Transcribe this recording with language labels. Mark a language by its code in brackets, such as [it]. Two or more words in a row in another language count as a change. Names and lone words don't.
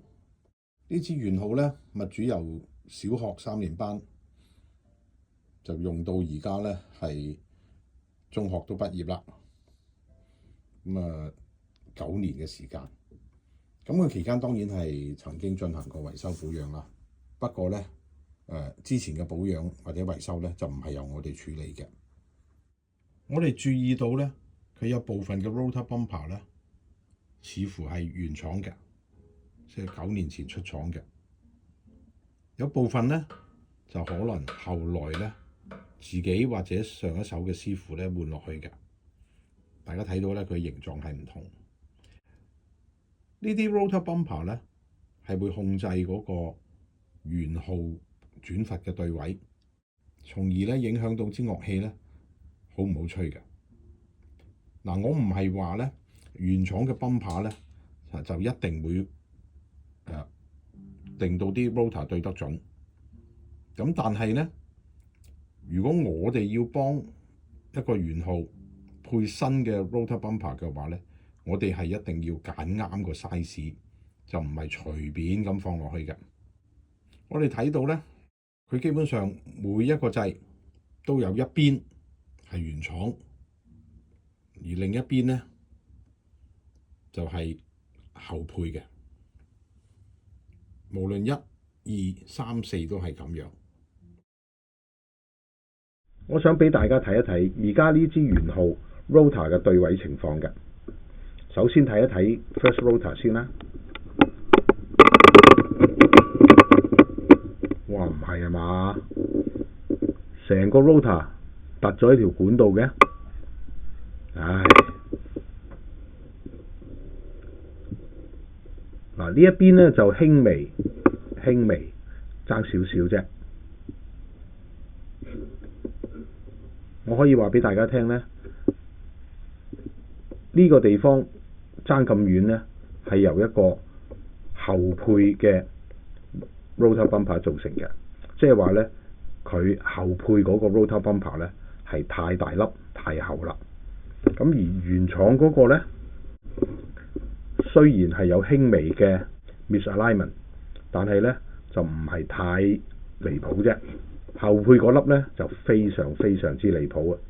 [yue] 呢支元號呢，物主由小學3年班就用到而家呢係中學都畢業啦。9年嘅時間，咁佢期間當然係曾經進行過維修保養啦。不過呢，之前嘅保養或者維修呢，就唔係由我哋處理嘅。我哋注意到呢，佢有部分嘅 [en] rotor bumper [yue] 呢，似乎係原廠嘅，即係9年前出廠嘅。有部分呢，就可能後來呢，自己或者上一手嘅師傅呢換落去嘅。大家睇到呢，佢形狀係唔同。呢啲 [en] rotor bumper [yue] 呢，係會控制嗰個圓號轉閥嘅對位，從而呢影響到支樂器呢好唔好吹嘅。我唔係話呢原廠嘅 bumper 呢就一定會令到啲 rotor 對得準。咁但係呢，如果我哋要幫一個圓號配新嘅 [en] rotor bumper [yue] 嘅話呢，我哋係一定要揀啱個 size， 就唔係隨便咁放落去嘅。我哋睇到呢，佢基本上每一個掣都有一邊係原廠，而另一邊呢就係後配嘅。無論1、2、3、4都係咁樣。我想俾大家睇一睇而家呢支元號 rotor 嘅對位情況嘅。首先睇一睇 [en] first rotor [yue] 先啦。哇，唔係啊嘛，成個 rotor 突咗喺條管度嘅。唉，嗱，呢一邊咧就輕微爭少少啫。我可以話俾大家聽咧，呢個地方爭咁遠咧，係由一個後配嘅 [en] rotor bumper [yue] 造成嘅，即係話咧佢後配嗰個 [en] rotor bumper [yue] 咧係太大粒太厚啦。咁而原廠嗰個咧雖然係有輕微嘅 misalignment， 但係咧就唔係太離譜啫。後配嗰粒咧就非常之離譜啊！